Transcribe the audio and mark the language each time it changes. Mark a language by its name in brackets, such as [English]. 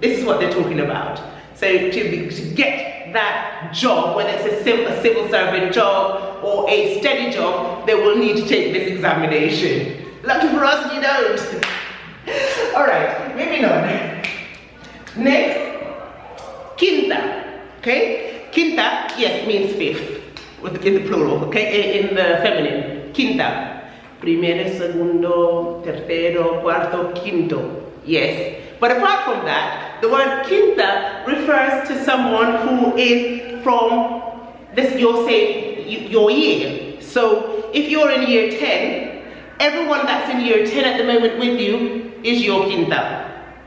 [English] This is what they're talking about. So to get that job, whether it's a civil servant job or a steady job, they will need to take this examination. Lucky for us, you don't. All right, moving on. Next, quinta. Okay, quinta, yes, means fifth, in the plural. Okay, in the feminine. Quinta. [Spanish] Primero, segundo, tercero, cuarto, quinto. [English] Yes. But apart from that, the word quinta refers to someone who is from this, you're saying your year. So if you're in year 10, everyone that's in year 10 at the moment with you is your quinta.